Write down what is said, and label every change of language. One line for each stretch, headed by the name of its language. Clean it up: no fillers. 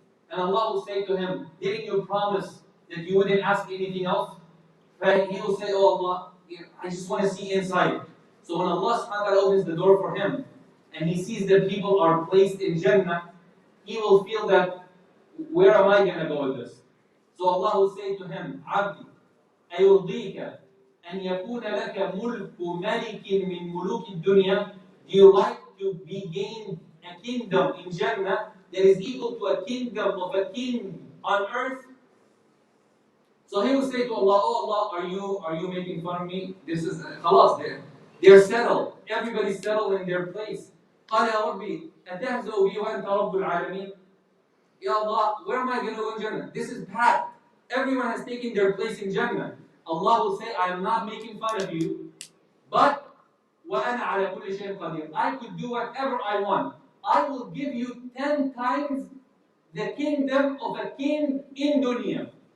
English: And Allah will say to him, didn't you promise that you wouldn't ask anything else? Right? He will say, Oh Allah, I just want to see inside. So when Allah subhanahu wa ta'ala opens the door for him, and he sees that people are placed in Jannah, he will feel that, where am I going to go with this? So Allah will say to him,
Arabic: Abdi, أيرضيك أن يكون لك ملك ملك من ملوك الدنيا?
English: Do you like to be gained a kingdom in Jannah that is equal to a kingdom of a king on earth? So he will say to Allah, Oh Allah, are you making fun of me? This is khalas, they're settled. Everybody's settled in their place.
Arabic: قال يا ربي أتهزأ بي وأنت رب العالمين?
English: Ya Allah, where am I going to go in Jannah? This is packed. Everyone has taken their place in Jannah. Allah will say, I am not making fun of you, but
Arabic: وَأَنَا عَلَى كُلِّ شَيْءٍ قَدِيرٌ.
English: I could do whatever I want. I will give you 10 times the kingdom of a king in dunya.